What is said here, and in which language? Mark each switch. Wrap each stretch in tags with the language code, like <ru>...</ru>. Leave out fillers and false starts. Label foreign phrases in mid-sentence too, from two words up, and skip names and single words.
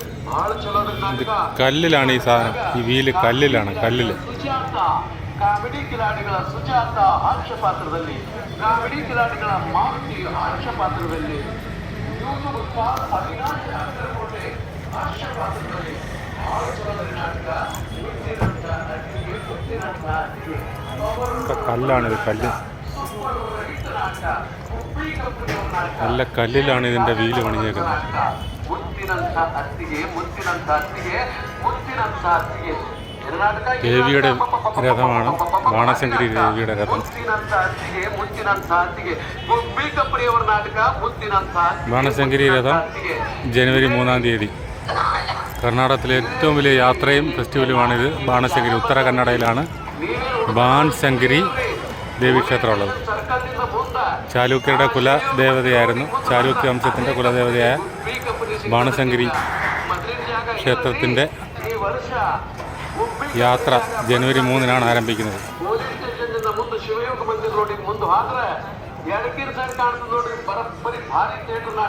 <ml>ഇത് കല്ലിലാണ് ഈ സാധനം. ഈ വീല് കല്ലിലാണ്, കല്ലിൽ.</ml> <kn>ಕಾಮಿಡಿ ಕಿಲಾಡಿಗಳ ಸುಜಾತ ಹಾಸ್ಯ ಪಾತ್ರದಲ್ಲಿ, ಕಾಮಿಡಿ ಕಿಲಾಡಿಗಳ ಮಾರುತಿ ಹಾಸ್ಯ ಪಾತ್ರದಲ್ಲಿ, ಯೂಟ್ಯೂಬ್ ಸ್ಟಾರ್ ಅವಿನಾಶ್ ಕಾಸರಕೋಟೆ ಹಾಸ್ಯ ಪಾತ್ರದಲ್ಲಿ, ನಾಟಕ</kn> <ml>കല്ലാണിത്, കല്ല്. നല്ല കല്ലിലാണ് ഇതിൻ്റെ വീല് പണിഞ്ഞേക്കുന്നത്.</ml> <kn>ಮುತ್ತಿನಂಥ ಅತ್ತಿಗೆ, ಮುತ್ತಿನಂಥ ಅತ್ತಿಗೆ, ಮುತ್ತಿನಂಥ ಅತ್ತಿಗೆ.</kn> <ml>ദേവിയുടെ രഥമാണ്, ബാണശങ്കരി ദേവിയുടെ രഥം. ബാണശങ്കരി രഥം ജനുവരി 3-ാം തീയതി. കർണാടകത്തിലെ ഏറ്റവും വലിയ യാത്രയും ഫെസ്റ്റിവലുമാണിത്. ബാണശങ്കരി ഉത്തര കന്നഡയിലാണ് ബാൺശങ്കരി ദേവീക്ഷേത്രമുള്ളത്. ചാലൂക്യരുടെ കുലദേവതയായിരുന്നു, ചാലൂക്യ വംശത്തിൻ്റെ കുലദേവതയായ ബാണശങ്കരി ക്ഷേത്രത്തിൻ്റെ യാത്ര ജനുവരി 3-നാണ് ആരംഭിക്കുന്നത്.</ml> <kn>ಪೊಲೀಸ್ ಸ್ಟೇಷನ್ನಿಂದ ಮುಂದೆ ಶಿವಯೋಗ ಮಂದಿರ ರೋಡಿಗೆ ಮುಂದೆ ಹೋದ್ರೆ ಎಡಕಿನ ಸೈಡ್ ಕಾಣ್ತದೆ ನೋಡಿ, ಬರೋಬ್ಬರಿ ಭಾರಿ ಥಿಯೇಟರ್</kn>